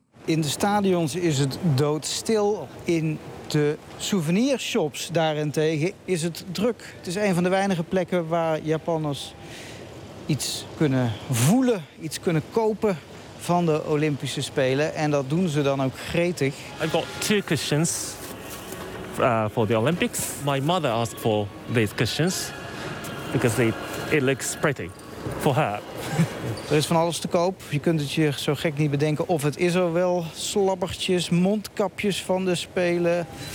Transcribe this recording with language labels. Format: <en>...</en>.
<nl>In de stadions is het doodstil. In de souvenirshops daarentegen is het druk. Het is een van de weinige plekken waar Japanners iets kunnen voelen, iets kunnen kopen van de Olympische Spelen, en dat doen ze dan ook gretig.</nl> <en>I got two cushions for the Olympics. My mother asked for these cushions because it looks pretty for her.</en> <nl>Er is van alles te koop. Je kunt het je zo gek niet bedenken of het is er wel. Slabbertjes, mondkapjes van de Spelen.</nl>